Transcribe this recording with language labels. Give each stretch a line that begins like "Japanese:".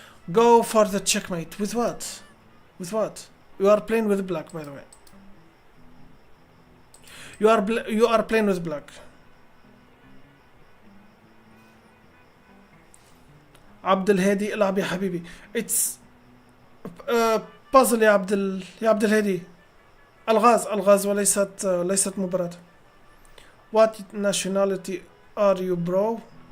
English: Go for the checkmate. With what? With what? You are playing with black, by the way. You are playing with black.
Arabic: عبد الهادي العب يا حبيبي. It's puzzle يا عبد الهادي. الغاز ليست مباراة.
English: What nationality are you, bro?